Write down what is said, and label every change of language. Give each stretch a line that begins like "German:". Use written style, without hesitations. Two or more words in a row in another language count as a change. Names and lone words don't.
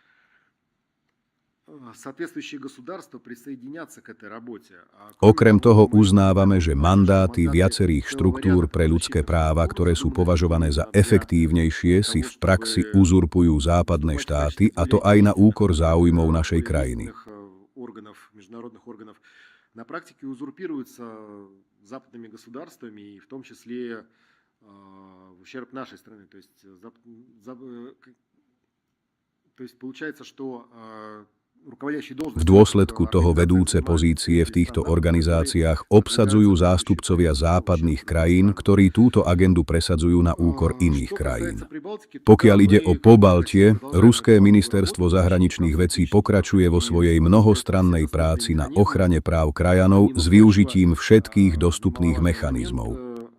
Slovak: Okrem toho uznávame, že mandáty viacerých štruktúr pre ľudské práva, ktoré sú považované za efektívnejšie, si v praxi uzurpujú západné štáty, a to aj na úkor záujmov našej krajiny.
Russian: На практике узурпируются западными государствами, и в том числе в ущерб нашей страны. То есть получается, что v
Slovak: dôsledku toho vedúce pozície v týchto organizáciách obsadzujú zástupcovia západných krajín, ktorí túto agendu presadzujú na úkor iných krajín. Pokiaľ ide o Pobaltie, ruské ministerstvo zahraničných vecí pokračuje vo svojej mnohostrannej práci na ochrane práv krajanov s využitím všetkých dostupných mechanizmov.